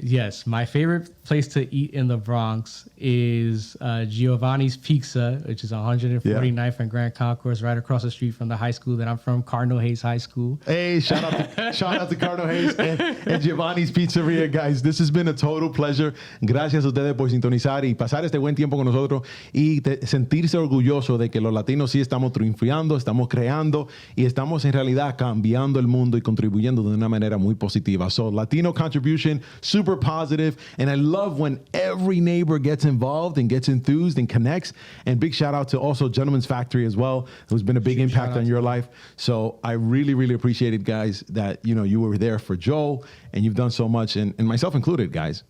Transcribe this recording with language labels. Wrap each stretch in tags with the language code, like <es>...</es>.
<en>Yes, my favorite place to eat in the Bronx is Giovanni's Pizza, which is 149th and Grand Concourse, right across the street from the high school that I'm from, Cardinal Hayes High School. Hey, shout out to Cardinal Hayes and Giovanni's Pizzeria, guys. This has been a total pleasure.</en> <es>Gracias a ustedes por sintonizar y pasar este buen tiempo con nosotros y sentirse orgulloso de que los latinos sí estamos triunfando, estamos creando y estamos en realidad cambiando el mundo y contribuyendo de una manera muy positiva.</es> <en>So Latino contribution, super positive, and I love when every neighbor gets involved and gets enthused and connects. And big shout out to also Gentleman's Factory as well, who's been a big impact on your life. So I really, really appreciate it, guys, that you were there for Joel and you've done so much, and myself included, guys.</en>